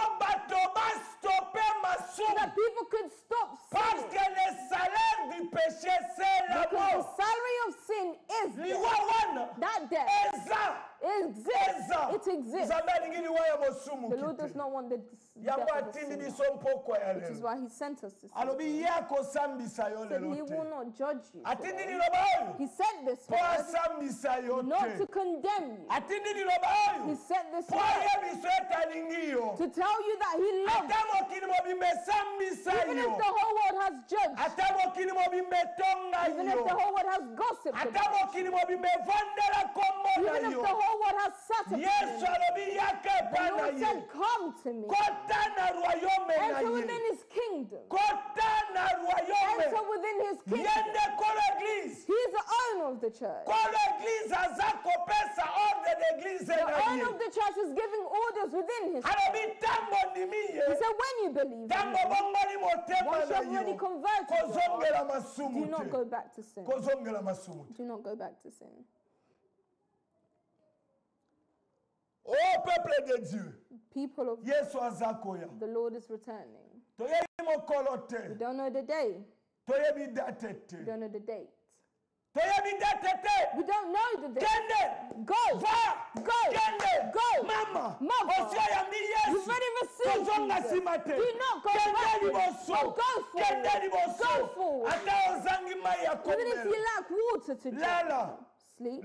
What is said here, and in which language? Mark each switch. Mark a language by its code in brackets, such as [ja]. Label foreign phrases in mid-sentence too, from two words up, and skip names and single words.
[ln] Pa bato bastope masumu. [en] that people could stop [fr] Parce [en] sin. [fr] que le salaire du péché c'est la [en] Because the [fr] mort. [en] salary of sin is [ln] Liwa [en] death. [ln] wana. [en] That death [ln] Eza. [en] exists. [ln] Eza. [en] It exists. [ln] Nzambe alingi liwa ya mosumu [en] The Lord does [ln] kite. [en] not want the [ln] Yango [en] death of a [ln] atindi [en] sinner, [ln] biso mpokwa ya [en] which is [ln] lelo. [en] why he sent us to sin. [ln] Alobi ye akosambisa yo [en] Said he [ln] lelo [en] will [ln] te. [en] not judge you [ln] Atindi [en] today. [ln] liloba oyo. [en] He said this [ln] Po [en] word [ln] asambisa yo [en] not to [ln] te. [en] condemn you. [ln] Atindi liloba [en] He [ln] oyo. [en] said this [ln] Po [en] word [ln] ayebiso etalingi yo. [en] to tell you that he loves [ln] Ata mokili mobimba esambisa [en] you. Even if [ln] yo. [en] the whole world has judged, [ln] Ata mokili mobimba etonga [en] even if [ln] yo. [en] the whole world has gossiped [ln] Ata [en] about [ln] mokili mobimba evondela kombo na [en] you, even if [ln] yo. [en] the whole world has sat upon [ln] Yesu [en] you, [ln] alobi yake [en] the [ln] pana [en] Lord [ln] ye. [en] said, come to me. [ln] Kota na royaume na [en] Enter within [ln] ye. [en] his kingdom. [ln] Kota na royaume. [en] Enter within his kingdom. [ln] Yende kolo église. [en] He is the owner of the church. [ln] Kolo église aza kopesa [fr] ordre d'église [en] The [ln] na ye. [en] owner of the church is giving orders within his church. [ln] Alobi ntango ndimi [en] He [ln] ye. [en] said, when you believe in [ln] Ntango [en] him, [ln] bongoli motema [en] once you [ln] na [en] have already [ln] yo. [en] converted your heart, [ln] Kozongela [en] do [ln] masumu [en] not [ln] te. [en] go back to sin. [ln] Kozongela masumu te. [en] Do not go back to sin. [fr] Oh peuple de Dieu. [en] People of [ln] Yesu aza koya. [en] the Lord is returning. [ln] Toyebi mokolo [en] We [ln] te. [en] don't know the day. [ln] Toyebi date te. [en] We don't know the date. We don't know the day. Go. Go. Go. Mama. Mother. You've already received Jesus. Do not go backwards. But go forward. Go forward. Even if you lack water to drink, sleep.